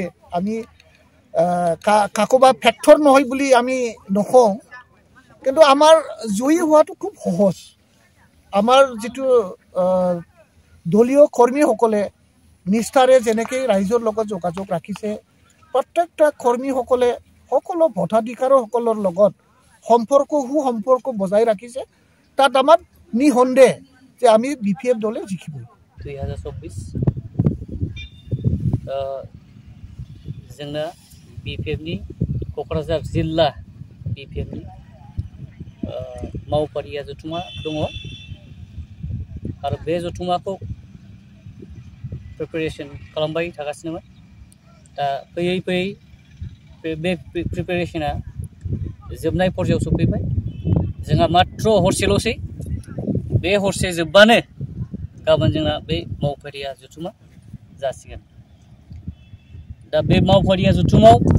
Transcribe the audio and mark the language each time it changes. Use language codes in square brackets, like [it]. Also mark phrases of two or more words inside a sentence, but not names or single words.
[as] আমি কাকোবা ফেক্টৰ নহয় বুলি আমি নকওঁ কিন্তু আমাৰ জয়ী হোৱাটো খুব সহজ আমাৰ যিটো দলীয় কৰ্মীসকলে নিষ্ঠাৰে যেনেকৈ ৰাইজৰ লগত যোগাযোগ ৰাখিছে প্ৰত্যেকটা কৰ্মীসকলে সকলো ভোটাধিকাৰসকলৰ লগত সুসম্পৰ্ক বজাই ৰাখিছে তাত আমাৰ নিঃসন্দেহ যে আমি বিপিএফ দলে জিকিব [brx] 2024 जोंना बिपिएफनि क'क्राझार जिल्ला बिपिएफनि मावफारिया जथुमा दङ आरो बे जथुमाखौ प्रिपेरेसन खालामबाय थागासिनोमोन दा फैयै बे प्रिपेरेसना जोबनाय पर्यायाव सफैबाय जोंहा मात्र हरसेल'सै बे हरसे जोबबानो गाबोन जोंना बे मावफारिया जथुमा जासिगोन दा बे मावफारिया जथुमाव